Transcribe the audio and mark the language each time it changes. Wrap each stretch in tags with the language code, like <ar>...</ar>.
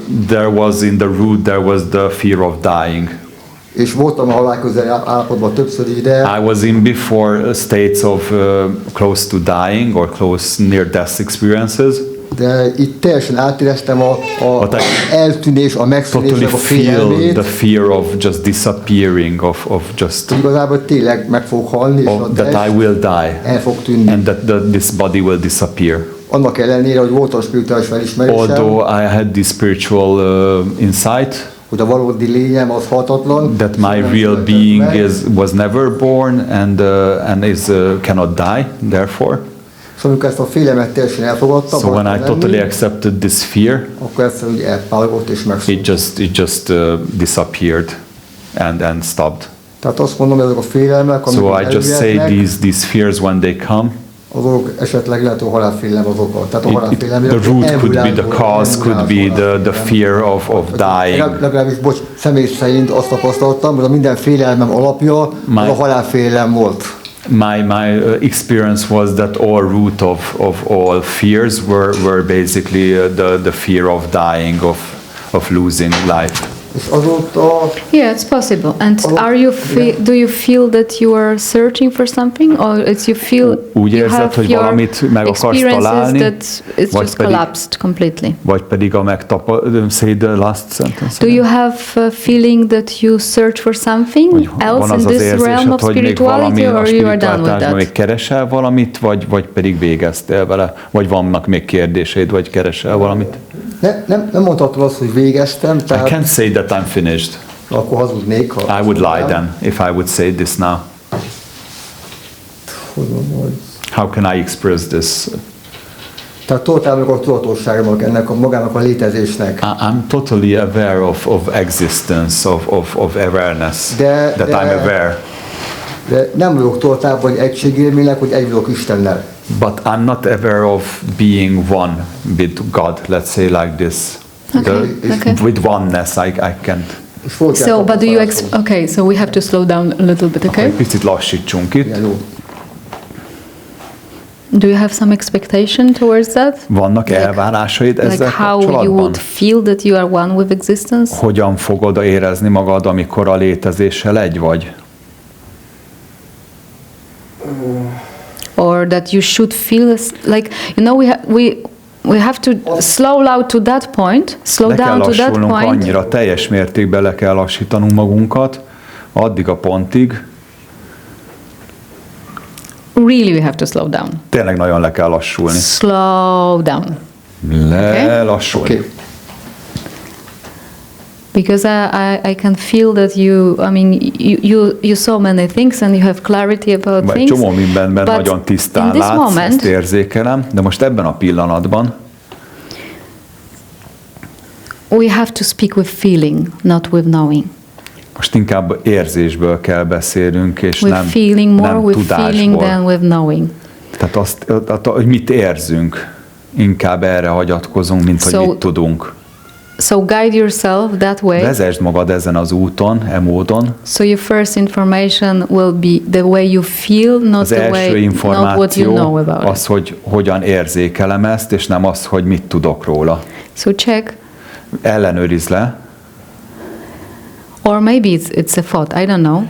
<en>There was in the root, there was the fear of dying.</en> <hu>És voltam a halál közeli állapotban többször ide.</hu> <en>I was in before states of close to dying or close near death experiences.</en> <hu>De itt teljesen átéreztem a eltűnés, a megszűnés, a félelmét.</hu> <en>The fear of just disappearing, of just.</en> <hu>Igazából tényleg meg fog halni, és a</hu> <en>that I will die.</en> <hu>El fog tűnni.</hu> <en>And that this body will disappear.</en> <hu>Annak ellenére, hogy volt a spirituális felismerésem.</hu> <en>Although I had this spiritual insight.</en> <hu>Hogy a valódi lényem az halhatatlan.</hu> <en>That my real being was never born and cannot die, therefore.</en> <hu>Szóval amikor ezt a félelmet teljesen elfogadtam,</hu> <en>so when I totally accepted this fear,</en> <hu>akkor egyszerűen elpálogott és megszűnt.</hu> <en>It just disappeared and stopped.</en> <hu>Tehát azt mondom, ezek a félelmek,</hu> <en>so I just say these fears when they come,</en> <hu>azok esetleg lehet, hogy halálfélelem az oka. Tehát a halálfélelem,</hu> <en>the root could be the cause, could be the fear of dying.</en> <hu>Legalábbis, személy szerint azt tapasztaltam, hogy a minden félelmem alapja az a halálfélelem volt.</hu> <en>My experience was that all root of all fears were basically the fear of dying, of losing life. Yeah, it's possible. And do you feel that you are searching for something, or it's you feel</en> <hu>úgy érzed, hogy valamit meg akarsz találni,</hu> <en>that it's just collapsed completely?</en> <hu>Vagy pedig</hu> <en>say the last sentence. Do you have a feeling that you search for something else in this realm of spirituality, or you are done with that?</en> <hu>Még keresel valamit, vagy pedig végeztél vele, vagy vannak még kérdéseid, vagy keresel valamit? Nem mondhatom azt, hogy végeztem.</hu> <en>I can't say that I'm finished.</en> <hu>Akkor hazudnék.</hu> <en>I would lie then if I would say this now. How can I express this?</en> <hu>Tehát totál a tudatosságnak, ennek magának a létezésnek.</hu> <en>I'm totally aware of existence, of awareness, that I'm aware.</en> <hu>De nem vagyok totál, vagy egységélménynek, hogy egy vagyok Istennel.</hu> <en>But I'm not aware of being one with God, let's say like this. Okay. With oneness, I can't. So, but do you okay, so we have to slow down a little bit, okay?</en> <hu>Picit lassítsunk itt.</hu> <en>Do you have some expectation towards that?</en> <hu>Vannak elvárásaid ezzel kapcsolatban?</hu> <en>How you would feel that you are one with existence?</en> <hu>Hogyan fogod érezni magad, amikor a létezéssel egy vagy?</hu> <en>Or that you should feel like, you know, we have to slow down to that point. Slow down to that point.</en> <hu>Annyira teljes mértékben le kell lassítanunk magunkat, addig a pontig.</hu> <en>Really, we have to slow down.</en> <hu>Tényleg nagyon le kell lassulni.</hu> <en>Slow down.</en> <hu>Lelassulni. Okay.</hu> <en>Because I can feel that you saw many things and you have clarity about things.</en> <hu>Csomó mindenben nagyon tisztán látsz, ezt érzékelem, de most ebben a pillanatban</hu> <en>we have to speak with feeling, not with knowing.</en> <hu>Most inkább érzésből kell beszélnünk, és</hu> <en>with</en> <hu>nem</hu> <en>feeling more</en> <hu>nem</hu> <en>with</en> <hu>tudásból.</hu> <en>Feeling than with knowing.</en> <hu>Tehát hogy mit érzünk, inkább erre hagyatkozunk, mint hogy mit tudunk.</hu> <en>So guide yourself that way.</en> <hu>Vezesd magad ezen az úton, módon.</hu> <en>So your first information will be the way you feel, not the way, not what you know about it.</en> <hu>Az, hogy hogyan érzékelem ezt, és nem az, hogy mit tudok róla.</hu> <en>So check.</en> <hu>Ellenőrizd le.</hu> <en>Or maybe it's a thought, I don't know.</en>